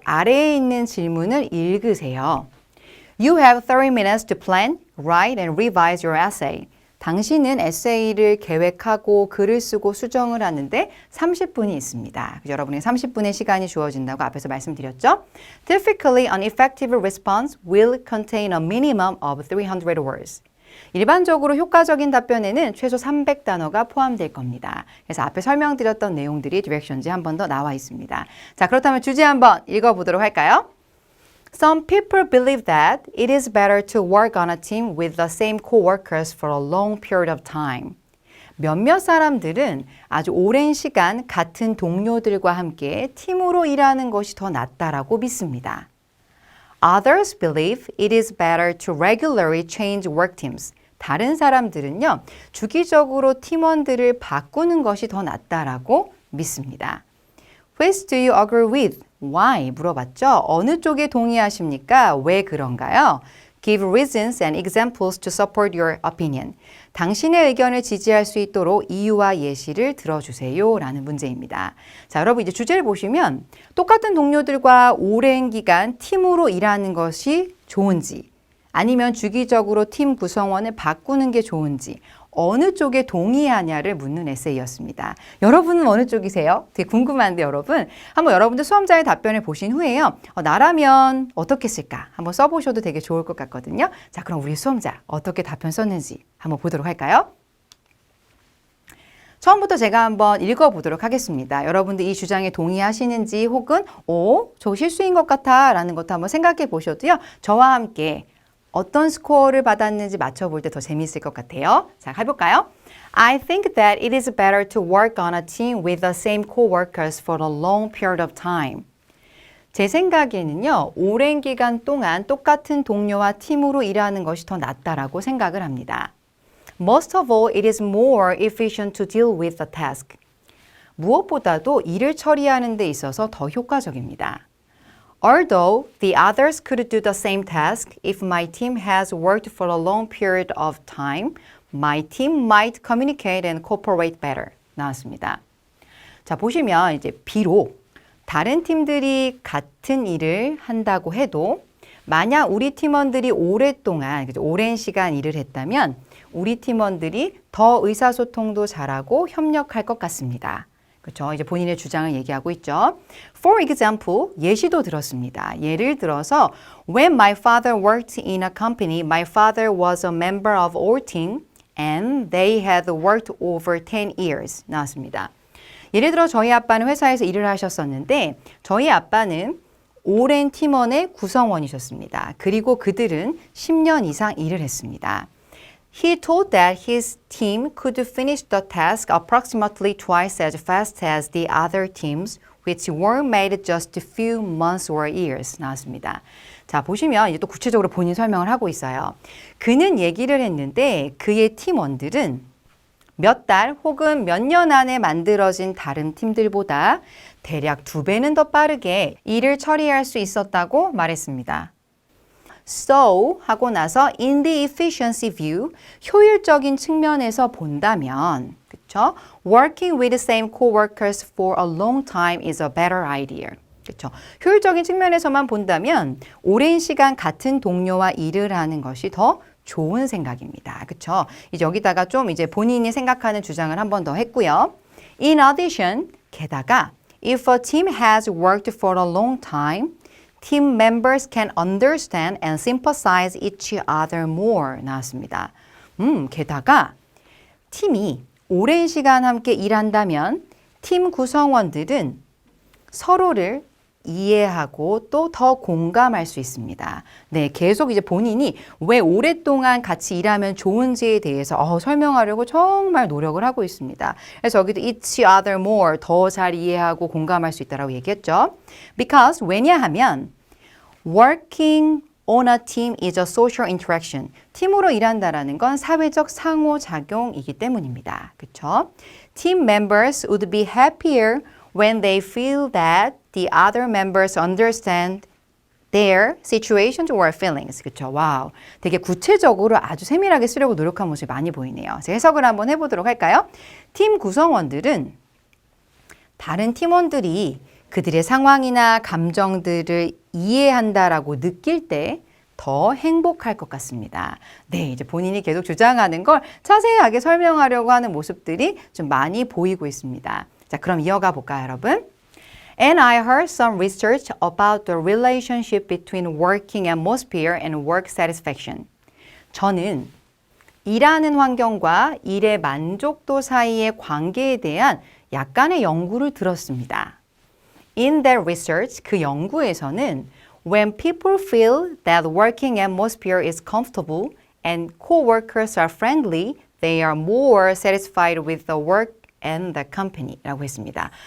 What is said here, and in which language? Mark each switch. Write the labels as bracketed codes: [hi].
[ko] 아래에 있는 질문을 읽으세요. [en] You have 30 minutes to plan, write and revise your essay. [ko] 당신은 에세이를 계획하고 글을 쓰고 수정을 하는데 30분이 있습니다. 여러분의 30분의 시간이 주어진다고 앞에서 말씀드렸죠. [en] Typically, an effective response will contain a minimum of 300 words. [ko] 일반적으로 효과적인 답변에는 최소 300단어가 포함될 겁니다. 그래서 앞에 설명드렸던 내용들이 디렉션지에 한 번 더 나와 있습니다. 자, 그렇다면 주제 한번 읽어보도록 할까요? [en] Some people believe that it is better to work on a team with the same coworkers for a long period of time. [ko] 몇몇 사람들은 아주 오랜 시간 같은 동료들과 함께 팀으로 일하는 것이 더 낫다라고 믿습니다. [en] Others believe it is better to regularly change work teams. [ko] 다른 사람들은요, 주기적으로 팀원들을 바꾸는 것이 더 낫다라고 믿습니다. [en] Which do you agree with? Why? [ko] 물어봤죠. 어느 쪽에 동의하십니까? 왜 그런가요? Give reasons and examples to support your opinion. 당신의 의견을 지지할 수 있도록 이유와 예시를 들어주세요. 라는 문제입니다. 자, 여러분 이제 주제를 보시면 똑같은 동료들과 오랜 기간 팀으로 일하는 것이 좋은지 아니면 주기적으로 팀 구성원을 바꾸는 게 좋은지 어느 쪽에 동의하냐를 묻는 에세이였습니다. 여러분은 어느 쪽이세요? 되게 궁금한데 여러분. 한번 여러분들 수험자의 답변을 보신 후에요. 나라면 어떻게 쓸까? 한번 써보셔도 되게 좋을 것 같거든요. 자, 그럼 우리 수험자 어떻게 답변 썼는지 한번 보도록 할까요? 처음부터 제가 한번 읽어보도록 하겠습니다. 여러분들 이 주장에 동의하시는지 혹은 저 실수인 것 같아 라는 것도 한번 생각해 보셔도요. 저와 함께 어떤 스코어를 받았는지 맞춰볼 때 더 재미있을 것 같아요. 자, 해볼까요? [en] I think that it is better to work on a team with the same coworkers for a long period of time. [ko] 제 생각에는요, 오랜 기간 동안 똑같은 동료와 팀으로 일하는 것이 더 낫다라고 생각을 합니다. [en] Most of all, it is more efficient to deal with the task. [ko] 무엇보다도 일을 처리하는 데 있어서 더 효과적입니다. [en] Although the others could do the same task, if my team has worked for a long period of time, my team might communicate and cooperate better. [ko] 나왔습니다. 자, 보시면 이제 비록 다른 팀들이 같은 일을 한다고 해도 만약 우리 팀원들이 오랫동안, 오랜 시간 일을 했다면 우리 팀원들이 더 의사소통도 잘하고 협력할 것 같습니다. 그렇죠? 이제 본인의 주장을 얘기하고 있죠. [en] For example, [ko] 예시도 들었습니다. 예를 들어서 [en] When my father worked in a company, my father was a member of our team and they had worked over 10 years. [ko] 나왔습니다. 예를 들어 저희 아빠는 회사에서 일을 하셨었는데 저희 아빠는 오랜 팀원의 구성원이셨습니다. 그리고 그들은 10년 이상 일을 했습니다. [en] He told that his team could finish the task approximately twice as fast as the other teams, which were made just a few months or years. [ko] 나왔습니다. 자, 보시면 이제 또 구체적으로 본인 설명을 하고 있어요. 그는 얘기를 했는데 그의 팀원들은 몇 달 혹은 몇 년 안에 만들어진 다른 팀들보다 대략 2배는 더 빠르게 일을 처리할 수 있었다고 말했습니다. So 하고 나서 [en] in the efficiency view, [ko] 효율적인 측면에서 본다면, 그쵸? [en] Working with the same coworkers for a long time is a better idea. [ko] 그쵸? 효율적인 측면에서만 본다면 오랜 시간 같은 동료와 일을 하는 것이 더 좋은 생각입니다. 그쵸? 이제 여기다가 좀 이제 본인이 생각하는 주장을 한 번 더 했고요. [en] In addition, [ko] 게다가 [en] if a team has worked for a long time, team members can understand and sympathize each other more. [ko] 나왔습니다. 게다가 팀이 오랜 시간 함께 일한다면 팀 구성원들은 서로를 이해하고 또 더 공감할 수 있습니다. 네, 계속 이제 본인이 왜 오랫동안 같이 일하면 좋은지에 대해서 설명하려고 정말 노력을 하고 있습니다. 그래서 여기도 [en] each other more, [ko] 더 잘 이해하고 공감할 수 있다라고 얘기했죠. [en] Because [ko] 왜냐하면 [en] working on a team is a social interaction. [ko] 팀으로 일한다라는 건 사회적 상호작용이기 때문입니다. 그렇죠? [en] Team members would be happier when they feel that the other members understand their situations or feelings. [ko] 그렇죠? 와우. 되게 구체적으로 아주 세밀하게 쓰려고 노력한 모습이 많이 보이네요. 제가 해석을 한번 해보도록 할까요? 팀 구성원들은 다른 팀원들이 그들의 상황이나 감정들을 이해한다라고 느낄 때 더 행복할 것 같습니다. 네, 이제 본인이 계속 주장하는 걸 자세하게 설명하려고 하는 모습들이 좀 많이 보이고 있습니다. 자, 그럼 이어가 볼까요, 여러분? [en] And I heard some research about the relationship between working atmosphere and work satisfaction. [ko] 저는 일하는 환경과 일의 만족도 사이의 관계에 대한 약간의 연구를 들었습니다. [en] In that research, [ko] 그 연구에서는 [en] when people feel that working atmosphere is comfortable and coworkers are friendly, they are more satisfied with the work and the company [ko] 라고 했습니다.